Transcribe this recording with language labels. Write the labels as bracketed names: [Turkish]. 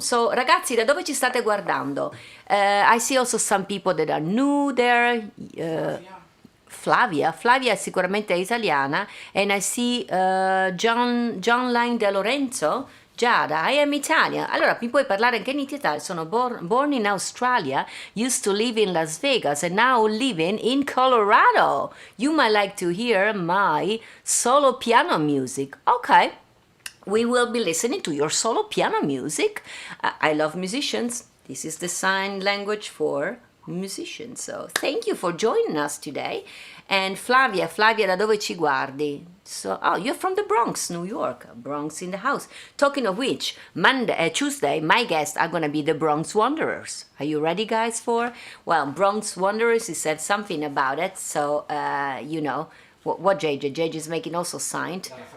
[Italian] So, ragazzi, da dove ci state guardando? [English] I see also some people that are new there. [Italian] Flavia è sicuramente italiana. [English] And I see John Line De Lorenzo. [Italian] Giada, [English] I am Italian. [Italian] Allora, mi puoi parlare anche in Italia? Sono [English] born in Australia, used to live in Las Vegas, and now living in Colorado. You might like to hear my solo piano music. Okay. We will be listening to your solo piano music. I love musicians. This is the sign language for musician. So thank you for joining us today. [Italian] And Flavia, da dove ci guardi? [English] So, oh, you're from the Bronx, New York. Bronx in the house. Talking of which, Tuesday, my guests are going to be the Bronx Wanderers. Are you ready, guys, for? Well, Bronx Wanderers, he said something about it. So, you know, what JJ? JJ is making also signed.